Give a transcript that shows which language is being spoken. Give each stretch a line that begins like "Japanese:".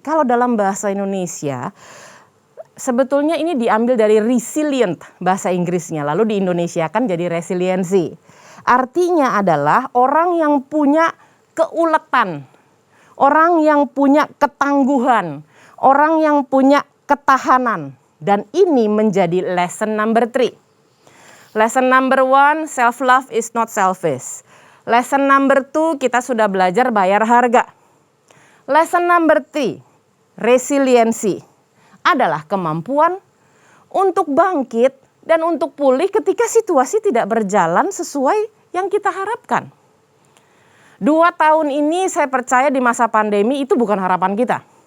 Indonesian: Kalau dalam bahasa Indonesia, sebetulnya ini diambil dari resilient bahasa Inggrisnya, lalu diindonesiakan jadi resiliensi. Artinya adalah orang yang punya keuletan, orang yang punya ketangguhan, orang yang punya ketahanan. Dan ini menjadi
English: lesson number 3. Lesson number 1, self-love is not selfish. Lesson number 2,
Indonesian: kita sudah belajar bayar harga.
English: Lesson number 3,
Indonesian: resiliensi adalah kemampuan untuk bangkit dan untuk pulih ketika situasi tidak berjalan sesuai yang kita harapkan. 2 tahun ini saya percaya di masa pandemi itu bukan harapan kita.